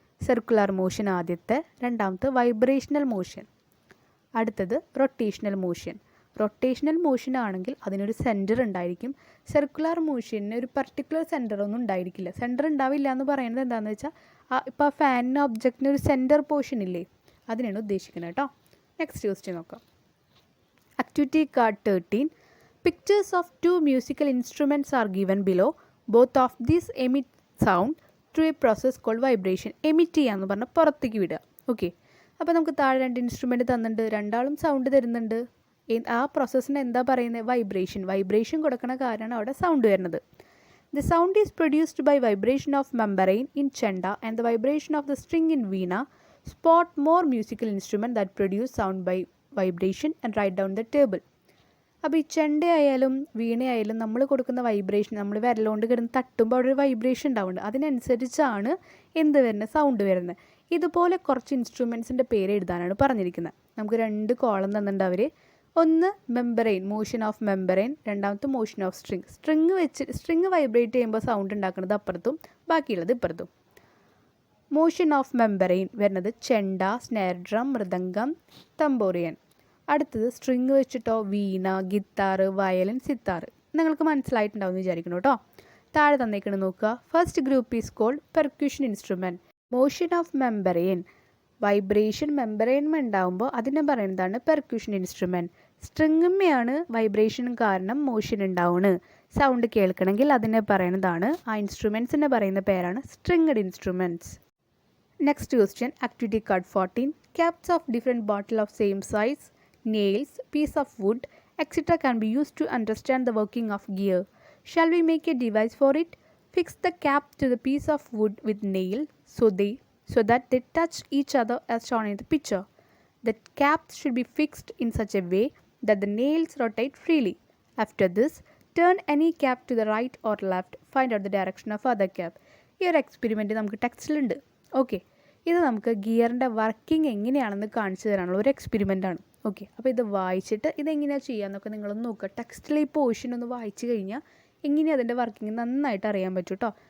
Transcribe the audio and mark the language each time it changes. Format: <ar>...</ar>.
<ml>Circular motion ആദ്യത്തെ, രണ്ടാമത്തെ vibrational motion, അടുത്തത് റൊട്ടേഷണൽ മോഷൻ. റൊട്ടേഷണൽ മോഷൻ ആണെങ്കിൽ അതിനൊരു സെൻറ്റർ ഉണ്ടായിരിക്കും. സർക്കുലർ മോഷന് ഒരു പർട്ടിക്കുലർ സെൻറ്റർ ഒന്നും ഉണ്ടായിരിക്കില്ല. സെൻറ്റർ ഉണ്ടാവില്ല എന്ന് പറയുന്നത് എന്താണെന്ന് വെച്ചാൽ ഇപ്പോൾ ആ ഫാനിന് ഒബ്ജക്റ്റിന് ഒരു സെൻറ്റർ പോർഷൻ ഇല്ലേ, അതിനാണ് ഉദ്ദേശിക്കുന്നത് കേട്ടോ. നെക്സ്റ്റ് ക്വസ്റ്റ്യൻ നോക്കാം. Activity card 13.</ml> <en>Pictures of two musical instruments are given below. Both of these emit sound through a process called vibration.</en> <ml>Emit ചെയ്യാന്ന് പറഞ്ഞാൽ പുറത്തേക്ക് വിടുക. ഓക്കെ, അപ്പോൾ നമുക്ക് താഴെ രണ്ട് ഇൻസ്ട്രുമെൻറ്റ് തന്നിട്ടുണ്ട്, രണ്ടാളും സൗണ്ട് തരുന്നുണ്ട്. ആ പ്രോസസ്സിന് എന്താ പറയുന്നത്? വൈബ്രേഷൻ കൊടുക്കണ കാരണമാണ് അവിടെ സൗണ്ട് വരുന്നത്.</ml> <en>The sound is produced by vibration of membrane in chenda and the vibration of the string in veena. Spot more musical instrument that produce sound by vibration and write down the table.</en> <ml>അപ്പോൾ ഈ ചെണ്ട ആയാലും വീണയായാലും നമ്മൾ കൊടുക്കുന്ന vibration, നമ്മൾ വിരലുകൊണ്ട് കിടന്ന് തട്ടുമ്പോൾ അവിടെ ഒരു വൈബ്രേഷൻ ഉണ്ടാവുന്നുണ്ട്. അതിനനുസരിച്ചാണ് എന്ത് വരുന്നത്? സൗണ്ട് വരുന്നത്. ഇതുപോലെ കുറച്ച് ഇൻസ്ട്രുമെൻസിൻ്റെ പേര് എഴുതാനാണ് പറഞ്ഞിരിക്കുന്നത്. നമുക്ക് രണ്ട് കോളം തന്നിട്ടുണ്ട് അവർ. ഒന്ന് മെമ്പറൈൻ, മോഷൻ ഓഫ് മെമ്പറൈൻ. രണ്ടാമത്തെ മോഷൻ ഓഫ് സ്ട്രിങ് വൈബ്രേറ്റ് ചെയ്യുമ്പോൾ സൗണ്ട് ഉണ്ടാക്കുന്നത് അപ്പുറത്തും ബാക്കിയുള്ളത് ഇപ്പുറത്തും. മോഷൻ ഓഫ് മെമ്പറൈൻ വരുന്നത് ചെണ്ട, സ്നെയർ ഡ്രം, മൃദംഗം, തമ്പോറിയൻ. അടുത്തത് സ്ട്രിങ് വെച്ചിട്ടോ വീണ, ഗിത്താർ, വയലിൻ, സിത്താർ. നിങ്ങൾക്ക് മനസ്സിലായിട്ടുണ്ടാവും എന്ന് വിചാരിക്കണം കേട്ടോ. താഴെ തന്നേക്കണം നോക്കുക.</ml> <en>First group is called percussion instrument.</en> <ml>Motion of membrane, vibration മെമ്പറൈൻമ ഉണ്ടാകുമ്പോൾ അതിനെ പറയുന്നതാണ് പെർക്യൂഷൻ ഇൻസ്ട്രുമെൻറ്റ്. സ്ട്രിങ്ങമ്മയാണ് വൈബ്രേഷൻ കാരണം മോഷൻ ഉണ്ടാവുന്നത്. സൗണ്ട് കേൾക്കണമെങ്കിൽ അതിനെ പറയുന്നതാണ്, ആ ഇൻസ്ട്രുമെൻസിനെ പറയുന്ന പേരാണ് സ്ട്രിങ്ങഡ് instruments. Next question. Activity card 14.</ml> <en>Caps of different bottle of same size, nails, piece of wood, etc. can be used to understand the working of gear. Shall we make a device for it? Fix the cap to the piece of wood with nail so that they touch each other as shown in the picture. The caps should be fixed in such a way that the nails rotate freely. After this, turn any cap to the right or left. Find out the direction of other cap.</en> <ml>ഈ ഒരു experiment നമുക്ക് ടെക്സ്റ്റിലുണ്ട്. Okay, ഇത് നമുക്ക് ഗിയറിൻ്റെ working എങ്ങനെയാണെന്ന് കാണിച്ചു തരാനുള്ള ഒരു എക്സ്പെരിമെൻ്റാണ്. Okay, അപ്പോൾ ഇത് വായിച്ചിട്ട് ഇതെങ്ങനെയാണ് ചെയ്യാമെന്നൊക്കെ നിങ്ങളൊന്ന് നോക്കുക. ടെക്സ്റ്റിൽ ഈ പോർഷൻ ഒന്ന് വായിച്ചു കഴിഞ്ഞാൽ എങ്ങനെയാണ് അതിൻ്റെ വർക്കിംഗ് നന്നായിട്ട് അറിയാൻ പറ്റും കേട്ടോ.</ml>